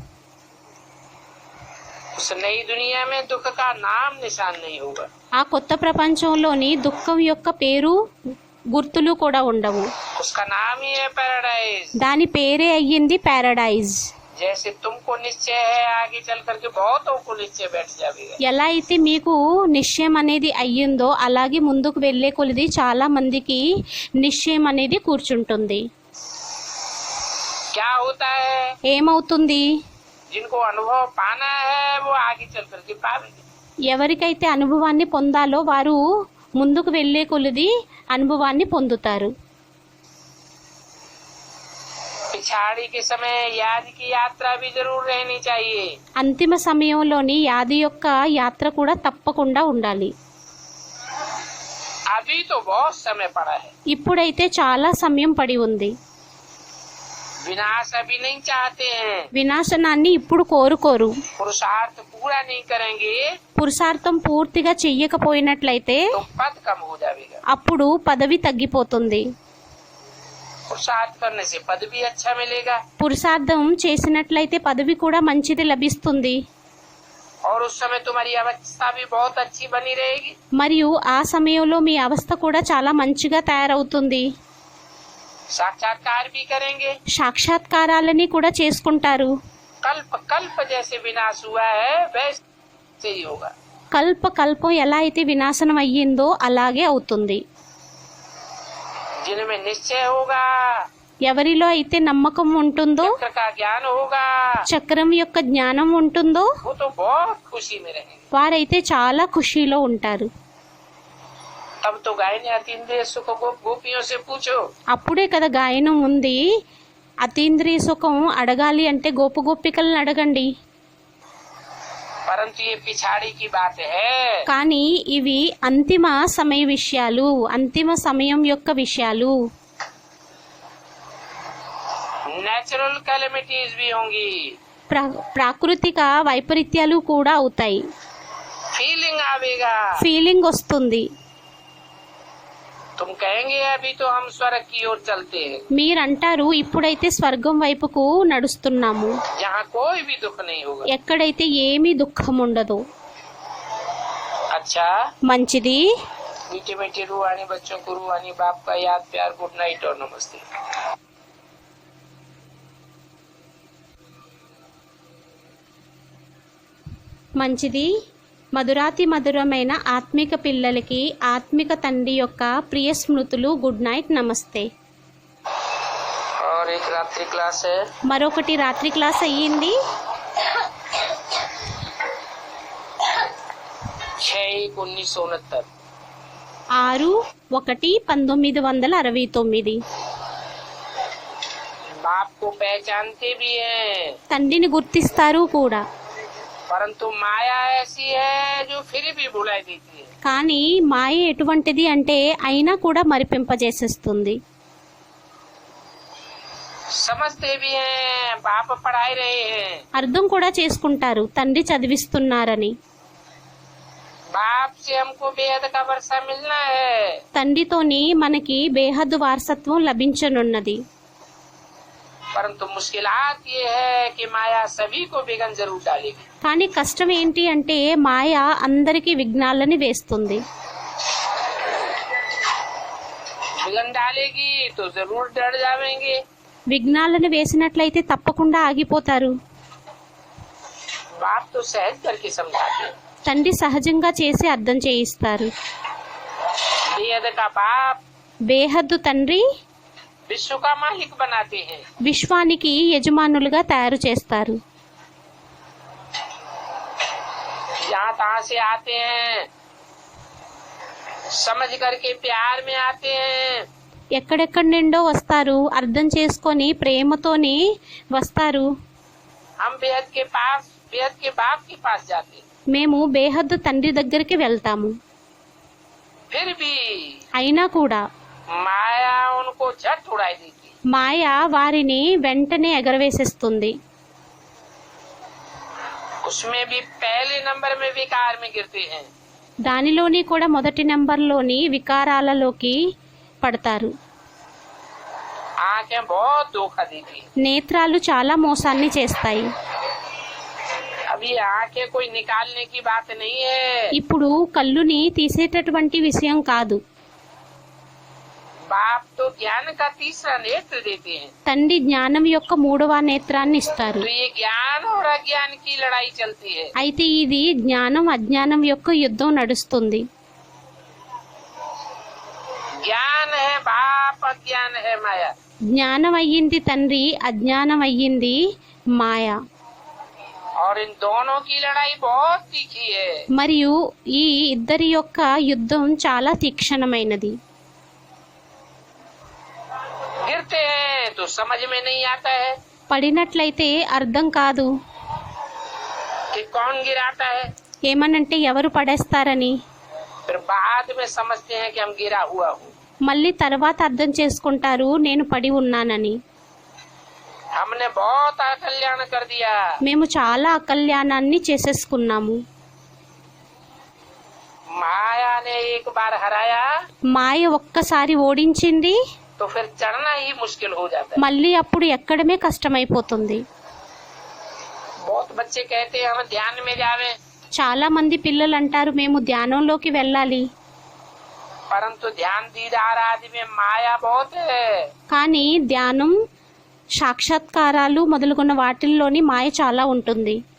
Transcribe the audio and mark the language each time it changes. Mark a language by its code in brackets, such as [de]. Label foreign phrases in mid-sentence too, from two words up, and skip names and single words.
[hi] उस नई दुनिया में दुख का नाम निशान नहीं होगा। [te] ఆ కొత్త ప్రపంచంలోని దుఃఖం యొక్క పేరు గుర్తులు కూడా ఉండవు. [hi] उसका नाम ही है पैराडाइज। [te] దాని పేరే అయ్యింది పారడైజ్. [hi] जैसे तुमको निश्चय है आगे चल करके बहुतों को निश्चय बैठ जाएगा। [te] ఎలా అయితే మీకు నిశ్చయం అనేది అయ్యిందో అలాగే ముందుకు వెళ్ళే కొలిది చాలా మందికి నిశ్చయం అనేది కూర్చుంటుంది. [hi] क्या होता है, [te] ఏమవుతుంది? [hi] जिनको अनुभव पाना है वो आगे चल करके पाएंगे। [te] ఎవరికైతే అనుభవాన్ని పొందాలో వారు ముందుకు వెళ్ళే కొలిది అనుభవాన్ని పొందుతారు. [hi] पिछाड़ी के समय याद की यात्रा भी जरूर रहनी चाहिए। [te] అంతిమ సమయంలోని యాది యొక్క యాత్ర కూడా తప్పకుండా ఉండాలి. [hi] अभी तो बहुत समय पड़ा है, [te] ఇప్పుడైతే చాలా సమయం పడి ఉంది. [hi] विनाश अभी नहीं चाहते हैं, [te] వినాశనాన్ని ఇప్పుడు కోరుకోరు. [hi] पुरुषार्थ पूरा नहीं करेंगे [te] పురుషార్థం పూర్తిగా చెయ్యకపోయినట్లయితే [hi] तो पद कम हो जाएगा। [te] అప్పుడు పదవి తగ్గిపోతుంది. [hi] पुरुषार्थ करने से पद भी अच्छा मिलेगा [te] పురుషార్థం చేసినట్లయితే పదవి కూడా మంచిది లభిస్తుంది. [hi] और उस समय तुम्हारी अवस्था भी बहुत अच्छी बनी रहेगी। [te] మరియు ఆ సమయంలో మీ అవస్థ కూడా చాలా మంచిగా తయారవుతుంది. [hi] साक्षात्कार भी करेंगे, [te] సాక్షాత్కారాలని కూడా చేసుకుంటారు. [hi] कल्प कल्प जैसे विनाश हुआ है वैसे ही होगा। [te] కల్పం ఎలా అయితే వినాశనం అయ్యిందో అలాగే అవుతుంది. [hi] जिनमें निश्चय होगा, [te] ఎవరిలో అయితే నమ్మకం ఉంటుందో, [hi] चक्र का ज्ञान होगा, [te] చక్రం యొక్క జ్ఞానం ఉంటుందో [hi] वो तो बहुत खुशी में रहेंगे। [te] వారైతే చాలా ఖుషీలో ఉంటారు. [hi] तब तो गायने अतीन्द्रिय सुख को गोपियों से पूछो। [te] అప్పుడే కదా గాయనం ఉంది. అతీంద్రియ సుఖం అడగాలి అంటే గోపికలను అడగండి. [hi] परंतु ये पिछाड़ी की बात है, [te] కానీ ఇవి అంతిమ సమయ విషయాలు, అంతిమ సమయం యొక్క విషయాలు. [en] natural calamities [hi] भी होंगी, [te] ప్రాకృతిక వైపరీత్యాలు కూడా అవుతాయి. [hi] फीलिंग आवेगा, [te] ఫీలింగ్ వస్తుంది. [hi] तुम कहेंगे अभी तो हम स्वर्ग की ओर चलते हैं, [te] మీరంటారు ఇప్పుడైతే స్వర్గం వైపుకు నడుస్తున్నాము, [hi] जहाँ कोई भी दुख नहीं होगा। [te] ఎక్కడైతే ఏమీ దుఃఖం ఉండదు. [hi] अच्छा, [te] మంచిది. [hi] मीठे मीठे रूहानी बच्चों को रूहानी बाप का याद प्यार, [en] good night [hi] और नमस्ते। [te] మంచిది. మధురాతి మధురమైన ఆత్మిక పిల్లలకి ఆత్మిక తండ్రి యొక్క ప్రియ స్మృతులు. [en] good night, నమస్తే. [hi] और एक रात्रि क्लास है, [te] మరొకటి రాత్రి క్లాస్ అయ్యింది. [hi] 6/1/1969। [te] 6/1/1969. [hi] बाप को पहचानते भी हैं, [te] తండ్రిని గుర్తిస్తారు కూడా. [hi] परंतु माया ऐसी है जो फिर भी भुलाई देती है। [te] కానీ మాయ ఎటువంటిది అంటే అయినా కూడా మరిపింపజేసేస్తుంది. [hi] समझते भी हैं, बाप पढ़ाई रहे हैं, [te] అర్థం కూడా చేసుకుంటారు తండ్రి చదివిస్తున్నారని. [hi] बाप से हमको बेहद का वर्षा मिलना है, [te] తండ్రితోని మనకి బేహద్దు వారసత్వం లభించనున్నది. [hi] परंतु मुश्किलात ये है कि माया सभी को विघ्न जरूर डालेगी। [te] కానీ కష్టం ఏంటి అంటే మాయ అందరికీ విఘ్నాలని వేస్తుంది. [hi] विघ्न डालेगी तो जरूर डर जाएंगे। [te] విఘ్నాలను వేసినట్లయితే తప్పకుండా ఆగిపోతారు. [hi] बाप तो सहज करके समझाते हैं। [te] తండ్రి సహజంగా చేసి అర్థం చేయిస్తారు. [hi] बेहद का बाप [te] బేహద్దు తండ్రి [hi] विश्व का मालिक बनाते हैं। [te] విశ్వానికి యజమానులుగా తయారు చేస్తారు. [hi] जहाँ तहाँ से आते हैं, समझ करके प्यार में आते हैं, [te] ఎక్కడెక్కడి నుండో వస్తారు, అర్థం చేసుకొని ప్రేమతోని వస్తారు. [hi] हम बेहद के बाप के पास जाते हैं। [te] మేము బేహద్దు తండ్రి దగ్గరికి వెళ్తాము. [hi] फिर भी [te] అయినా కూడా [hi] माया उनको झट उड़ाई देती है। [te] మాయ వారిని వెంటనే ఎగరవేసేస్తుంది. [hi] उसमें भी पहले नंबर में विकार में गिरते हैं। [te] దానిలోని కూడా మొదటి నెంబర్లోని వికారాలలోకి పడతారు. [hi] आंखें बहुत धोखा देती है। [te] నేత్రాలు చాలా మోసాన్ని చేస్తాయి. [hi] अभी आंखें कोई निकालने की बात नहीं है। [te] ఇప్పుడు కళ్ళుని తీసేటటువంటి విషయం కాదు. [hi] बाप तो तो ज्ञान का तीसरा नेत्र देते हैं। [te] తండ్రి జ్ఞానం యొక్క మూడవ నేత్రాన్ని ఇస్తారు. [hi] तो ये ज्ञान और अज्ञान की लड़ाई चलती है। [te] అయితే ఇది జ్ఞానం అజ్ఞానం యొక్క యుద్ధం నడుస్తుంది. [hi] ज्ञान है बाप, अज्ञान है माया। [te] జ్ఞానం అయ్యింది తండ్రి, అజ్ఞానం అయ్యింది మాయ. [hi] और इन दोनों की लड़ाई बहुत तीखी है। [te] మరియు ఈ ఇద్దరి యొక్క యుద్ధం చాలా తీక్షణమైనది. [hi] गिरते हैं तो समझ में नहीं आता है [te] పడినట్లయితే అర్థం కాదు, [hi] कि कौन गिराता है। [te] ఏమనంటే ఎవరు పడేస్తారని. [hi] फिर बाद में समझते हैं कि हम गिरा हुआ हूँ। [te] మళ్ళీ తర్వాత అర్థం చేసుకుంటారు నేను పడి ఉన్నానని. [hi] हमने बहुत अकल्याण कर दिया। [te] మేము చాలా అకల్యాణాన్ని చేసేసుకున్నాము. [hi] माया ने एक बार हराया [te] మాయ ఒక్కసారి ఓడించింది, [hi] तो फिर चढ़ना ही मुश्किल हो जाता है। [te] మళ్ళీ అప్పుడు ఎక్కడమే కష్టమైపోతుంది. [hi] बहुत बच्चे कहते हैं हम ध्यान में जावे, [te] చాలా మంది పిల్లలు అంటారు మేము ధ్యానంలోకి వెళ్ళాలి. [hi] परंतु ध्यान दीदार आदि में माया बहुत है। [te] కానీ ధ్యానం సాక్షాత్కారాలు మొదలుగున్న వాటిల్లోని మాయ చాలా ఉంటుంది.